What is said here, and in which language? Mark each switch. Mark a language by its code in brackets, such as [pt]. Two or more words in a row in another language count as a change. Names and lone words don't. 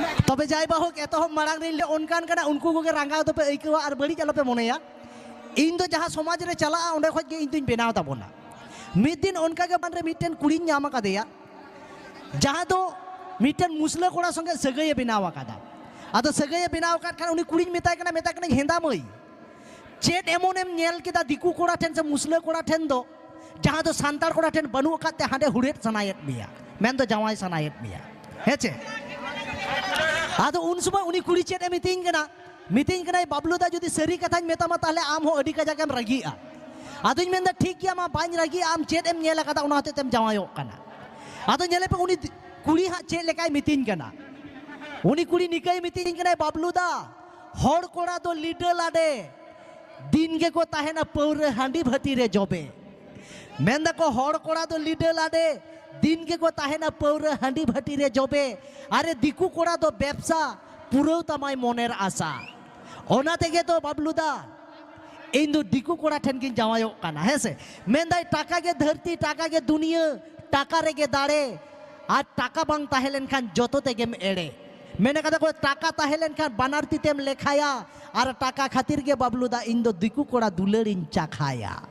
[sat] तबे जाय बाहोक एतहब मारांग रे ओनकान कना उनको कोगे रांगा तो पे आइकवा और बड़ी चलो पे मोनेया इन दो जहां समाज रे चला ओंडे खज गे इन दुñ बेनाव ताबोना मिद दिन ओनका के बान रे मिटन कुड़ीन नाम कादेया जहां दो मिटन मुसला कोड़ा संगे सगय बेनाव कादा आदो सगय बेनाव काद खान उनी कुड़ीन मेताय कना हेंदा मई चेत एमोनेम नेल केदा दिकु कोड़ा ठेन से मुसला कोड़ा ठेन दो जहां दो सांतार कोड़ा ठेन बनु काते हांडे हुड़ेत सनायत मिया मेन दो जावाय सनायत मिया हेचे आदो उन समय उनी कुड़ी चेत मितिंग कना बाबलू दा जदि सरी कथाñ मेतामा ताहले आम हो अडी कजाकेम रागिया आदोñ मेनदा ठीक गया मा बाñ रागी आम चेत एम नेल कदा उना हते तेम जावायो कना आदो नेले पे उनी कुड़ी हा चेत लेकाय मितिंग कना उनी कुड़ी निकाय मितिंग कना बाबलू दा हर कोड़ा दो लीडर लाडे दिन के को ताहेना पौरे हांडी भती रे जबे मेनदा को हर कोड़ा दो लीडर लाडे दिन के को ताहेना पौरे हांडी भती रे जबे अरे दिकु कोड़ा दो व्यवसा पुरो तमाय मोनेर आशा ओना तेगे तो बाबलू दा इन दो दिकु कोड़ा ठेन किन जावायो काना हेसे मेनदाय टाका के धरती टाका के दुनिया टाका रेगे दाड़े आ टाका बांग ताहेलेन खान जोतो तेगेम एड़े मेने कदा को टाका ताहेलेन खान बानार तितेम लेखाया और टाका खातिर के बाबलू दा इन दो दिकु कोड़ा दुलेरिन चाखाया।